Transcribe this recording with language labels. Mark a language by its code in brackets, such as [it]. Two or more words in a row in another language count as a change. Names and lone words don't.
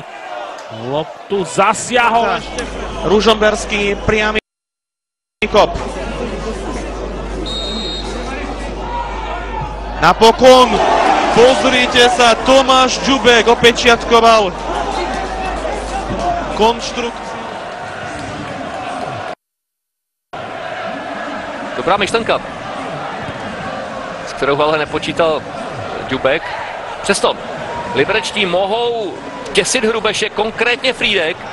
[sk] Loptu zasiahol. Ružomberský priamy kop. Napokon, pozrite sa, Tomáš Ďubek opečiatkoval konštrukciu. [cs] Dobrá myšlenka, s kterou ale nepočítal Ďubek. Přesto liberečtí mohou těsit Hrubeše, konkrétně Frýdek.